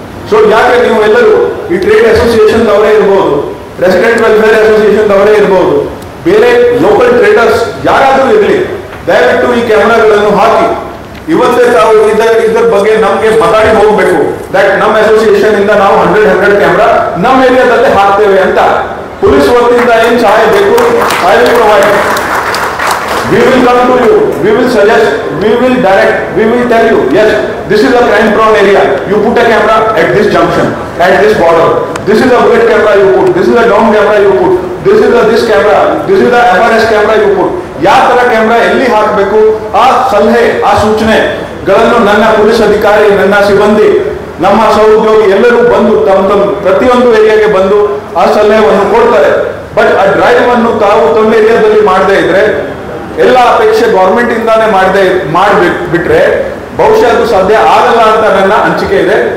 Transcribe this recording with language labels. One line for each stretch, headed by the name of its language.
Kannada: So ಯಾಕೆ ನೀವು ಎಲ್ಲರೂ ಈ ಟ್ರೇಡ್ ಅಸೋಸಿಯೇಷನ್ ಅವರೇ ಇರ್ಬೋದು, ರೆಸಿಡೆಂಟ್ ವೆಲ್ಫೇರ್ ಅಸೋಸಿಯೇಷನ್ ಅವರೇ ಇರ್ಬೋದು, ಬೇರೆ ಲೋಕಲ್ ಟ್ರೇಡರ್ಸ್ ಯಾರಾದರೂ ಇರಲಿ, ದಯವಿಟ್ಟು ಈ ಕ್ಯಾಮ್ರಾಗಳನ್ನು ಹಾಕಿ. ಇವತ್ತೇ ತಾವು ಇದರ ಬಗ್ಗೆ ನಮಗೆ ಮಾತಾಡಿ ಹೋಗಬೇಕು ದಟ್ ನಮ್ಮ ಅಸೋಸಿಯೇಷನ್ ಇಂದ ನಾವು 100 ಕ್ಯಾಮ್ರಾ ನಮ್ಮ ಏರಿಯಾದಲ್ಲೇ ಹಾಕ್ತೇವೆ ಅಂತ. ಪೊಲೀಸ್ ವತಿಯಿಂದ ಏನು ಸಹಾಯ ಬೇಕು,
English: I will provide. We will come to you, we will suggest, we will direct, we will tell you, yes, this is a crime prone area, you put a camera at this junction, at this border, this is a bullet camera you put, this is a dome camera you put, this is a this camera, this is the FRS camera you put.
Kannada: ಯಾವ ತರ camera ಎಲ್ಲಿ ಹಾಕಬೇಕು ಆ ಸಲಹೆ, ಆ ಸೂಚನೆಗಳನ್ನು ನನ್ನ police ಅಧಿಕಾರಿ, ನನ್ನ ಸಿಬ್ಬಂದಿ, ನಮ್ಮ ಸಹೋದ್ಯೋಗಿ ಎಲ್ಲರೂ ಬಂದು ತಮ್ಮ ಪ್ರತಿಯೊಂದು ಏರಿಯಾಗೆ ಬಂದು ಆ ಸಲಹೆಯನ್ನು ಕೊಡ್ತಾರೆ. ಬಟ್ ಆ ಡ್ರೈವ್ ಅನ್ನು ತಾವು ತಮ್ಮ ಏರಿಯಾದಲ್ಲಿ ಮಾಡದೇ ಇದ್ರೆ, ಎಲ್ಲ ಅಪೇಕ್ಷೆ ಗೌರ್ಮೆಂಟ್ ಇಂದಾನೇ ಮಾಡ್ಬಿಟ್ರೆ ಬಹುಶಃ ಅದು ಸಾಧ್ಯ ಆಗಲ್ಲ ಅಂತ ನನ್ನ ಅನಿಸಿಕೆ ಇದೆ.